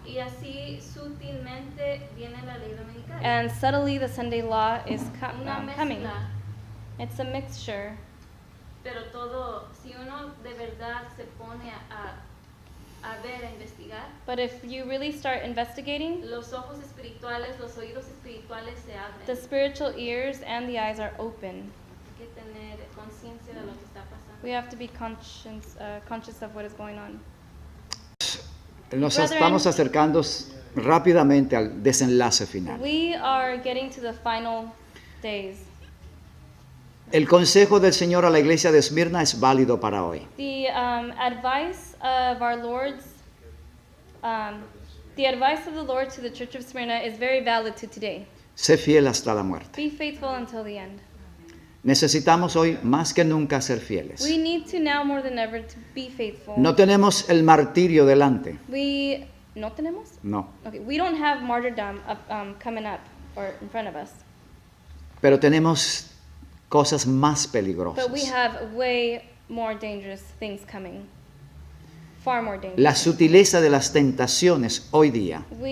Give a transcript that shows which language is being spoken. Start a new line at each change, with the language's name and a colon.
Spanish: Y así sutilmente viene la ley dominical.
English: And subtly the Sunday law is
Spanish: Una
English: coming.
Spanish: mezcla,
English: It's a mixture.
Spanish: pero todo, si uno de verdad se pone a ver, a investigar,
English: But if you really start investigating,
Spanish: los ojos espirituales, los oídos espirituales se abren.
English: the spiritual ears and the eyes are open.
Spanish: Hay que tener conciencia de lo que está pasando.
English: We have to be conscious of what is going on.
Spanish: Nos
English: Brethren,
Spanish: estamos acercando rápidamente al desenlace final.
English: We are getting to the final days.
Spanish: El consejo del Señor a la iglesia de Esmirna es válido para hoy.
English: The advice of our Lord's, the advice of the Lord to the Church of Smyrna is very valid to today.
Spanish: Sé fiel hasta la muerte.
English: Be faithful until the end.
Spanish: Necesitamos hoy más que nunca ser fieles.
English: We need to now more than ever to be faithful.
Spanish: No tenemos el martirio delante. ¿No tenemos? No.
English: Okay, we don't have martyrdom coming up or in front of us,
Spanish: Pero tenemos cosas más
English: but we
Spanish: peligrosas.
English: have way more dangerous things coming. Far more dangerous.
Spanish: La sutileza de las tentaciones hoy día